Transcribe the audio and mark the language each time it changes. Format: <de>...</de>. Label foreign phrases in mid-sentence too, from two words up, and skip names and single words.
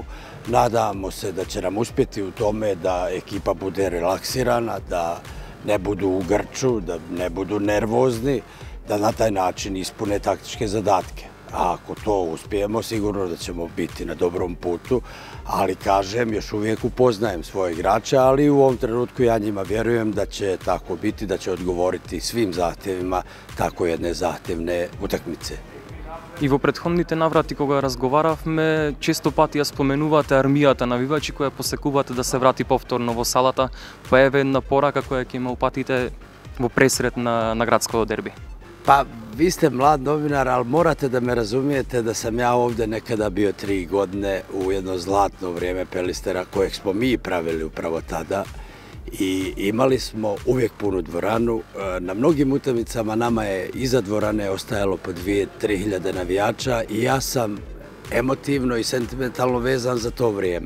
<bs>Nadamo se da će nam uspjeti u tome da ekipa bude relaksirana, da ne budu u grču, da ne budu nervozni, da na taj način ispune taktičke zadatke. A ako to uspijemo, sigurno da ćemo biti na dobrom putu, ali kažem, još uvijek upoznajem svoje igrače, ali u ovom trenutku ja njima vjerujem da će tako biti, da će odgovoriti svim zahtjevima tako jedne zahtjevne utakmice.</bs> <mk>И во претходните наврати кога разговаравме, често пати ја споменувате армијата навивачи која посекувате да се врати повторно во салата, па еве една порака која ќе има упатите во пресрет на градското дерби.</mk> <bs>Pa, vi ste mlad novinar, ali morate da me razumijete da sam ja ovde nekada bio 3 godine u jedno zlatno vrijeme Pelistera, kojeg smo mi pravili upravo tada. I imali smo uvijek punu dvoranu. Na mnogim utakmicama nama je iza dvorane ostajalo po 2-3 hiljade navijača i ja sam emotivno i sentimentalno vezan za to vrijeme.</bs>